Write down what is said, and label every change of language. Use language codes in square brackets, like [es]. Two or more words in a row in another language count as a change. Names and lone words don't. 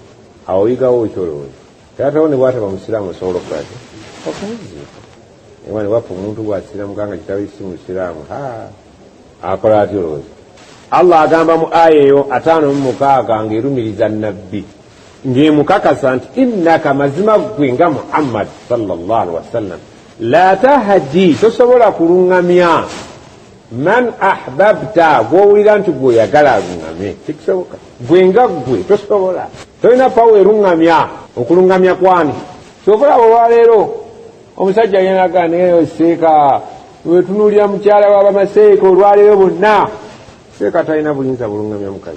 [lg] Awo oyigawo ekyolowooza. Taatawo ne bw'ataba musiraamu osobola okukolaki? Okumuziika. Ewa ne waffe omuntu bw'asiraamu nga kitaawe si musiraamu, akola atya olowooza? Allah agamba mu aya eyo 56 ng'erumiriza nabbi ng'emukakasa nti innaka mazima ggwe nga Muhammad [ar] صلى الله عليه وسلم لا تهدي, [lg] tosobola kuluŋŋamya [ar] من أحببت, [lg] gw'owulira nti gw'oyagala aluŋŋamye, tekisoboka. Gwe nga ggwe tosobola, tolina pawo eruŋŋamya. Okuluŋŋamya kwani kyokola olwaleero omusajja yenaga naye seeka wetunuulira mukyala w'abamaseeka olwaleero bonna seeka talina buyinza buluŋŋamya mukazi.